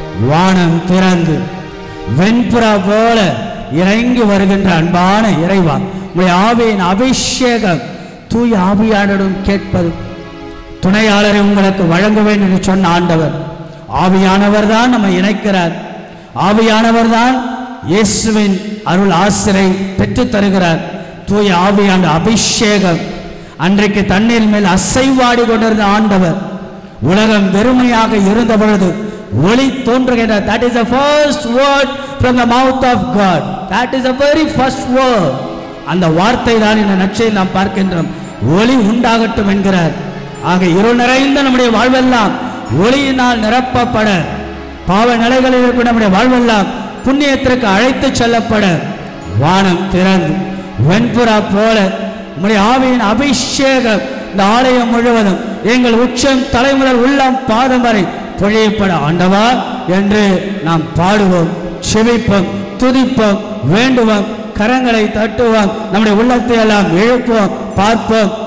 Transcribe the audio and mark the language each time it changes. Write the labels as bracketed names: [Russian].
[Tamil] வானம் திறந்து வெண்புறா போல இறங்கி வருகின்ற அன்பான இறைவா, உங்களுடைய ஆவியின் அபிஷேகம் தூய ஆவியானவரிடம் கேட்பது, துணையாளரை உங்களுக்கு வழங்க வேண்டும் என்று சொன்ன ஆண்டவர் ஆவியானவர் தான் நம்மை இணைக்கிறார். ஆவியானவர் தான் இயேசுவின் அருள் ஆசிரை பெற்றுத் தருகிறார். தூய ஆவியான அபிஷேகம். அன்றைக்கு தண்ணீர் மேல் அசைவாடி கொண்டிருந்த ஆண்டவர் உலகம் வெறுமையாக இருந்த பொழுது ஒளி தோன்றுகின்ற. [English] That is the first word from the mouth of God. That is the very first word. [Tamil] அந்த வார்த்தை தான் இந்த நற்செய்தியில் நாம் பார்க்கின்றோம். ஒளி உண்டாகட்டும் என்கிறார். ஆக இருள் நிறைந்த நம்முடைய வாழ்வெல்லாம் ஒளியினால் நிரப்பப்பட, பாவ நிலைகளில் இருக்கிற நம்முடைய வாழ்வெல்லாம் புண்ணியத்திற்கு அழைத்து செல்லப்பட, வானம் திறந்து வெண்புறா போல நம்முடைய ஆவியின் அபிஷேகம் இந்த ஆலயம் முழுவதும் எங்கள் உச்சம் தலைமுதல் உள்ளம் பாதம் வரை பொழியப்பட ஆண்டவா என்று நாம் பாடுவோம், செபிப்போம், துதிப்போம், வேண்டுவோம், கரங்களை தட்டுவோம், நம்முடைய உள்ளத்தை எல்லாம் எழுப்போம், பார்ப்போம்.